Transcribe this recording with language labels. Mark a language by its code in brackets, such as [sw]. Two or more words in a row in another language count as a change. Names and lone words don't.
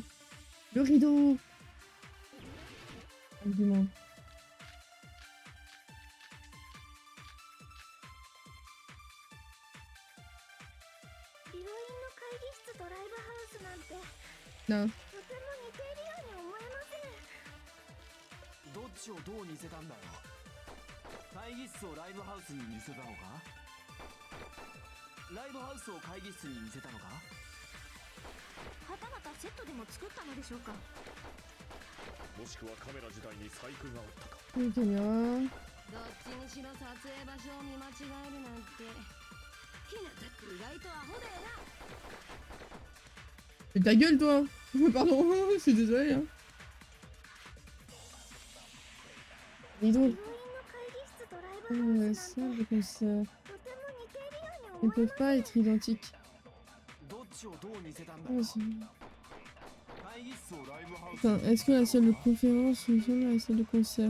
[fr] Le rideau! Argument. Non. [ja] どっちをどう似せたんだよ。会議室をライブハウスに似せたのか。ライブハウスを会議室に似せたのか。はたまたセットでも作ったのでしょうか。もしくはカメラ自体に細工があったか。 [fr] Il caméra. [ja] どっちにしろ撮影場所を見間違えるなんて。ひなたくん意外とアホだよな。 [fr] Mais ta gueule, toi! Pardon, je suis désolée. Hein. Rideau. Salle de concert. Ils ne peuvent pas être identiques. Attends, est-ce que la salle de conférence ressemble à la salle de concert?